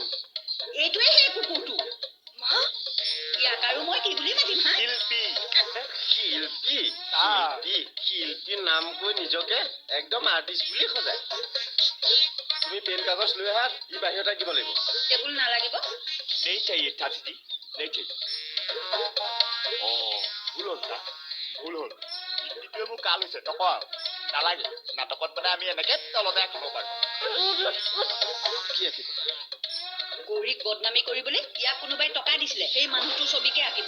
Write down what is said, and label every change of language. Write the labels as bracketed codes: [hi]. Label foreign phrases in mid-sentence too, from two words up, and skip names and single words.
[as] এইটোৱে সেই কুকুৰটো মা ইয়াক আৰু মই কি বুলি মাতিম হা শিল্পী শিল্পী নাম কৈ নিজকে একদম আৰ্টিষ্ট বুলি সজায় তুমি পেন কাগজ লৈ আহা ই বাহিৰত আঁকিব লাগিব টেবুল নালাগিব [hi] नहीं चाहिए चाची जी नहीं चाहिए [as] ভুল হ'ল ছাৰ ভুল হ'ল ইটোৱে মোৰ কাল হৈছে নকওঁ নালাগে নাটকত মানে আমি এনেকে তলতে আঁকিব পাৰোঁ কি আঁকিব গৌৰীক বদনামী কৰিবলৈ ইয়াক কোনোবাই টকা দিছিলে সেই মানুহটোৰ ছবিকে আঁকিব